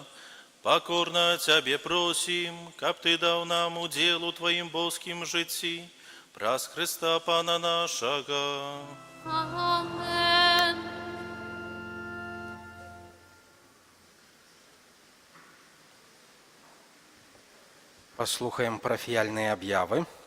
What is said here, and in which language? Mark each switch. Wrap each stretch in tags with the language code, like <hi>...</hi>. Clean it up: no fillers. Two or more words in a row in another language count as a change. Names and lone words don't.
<be>Покорно Тебе просим, каб Ты дал нам уделу Твоим божским житти, праз Христа Пана нашего. Amen. Паслухаем парафіяльныя аб'явы.</be>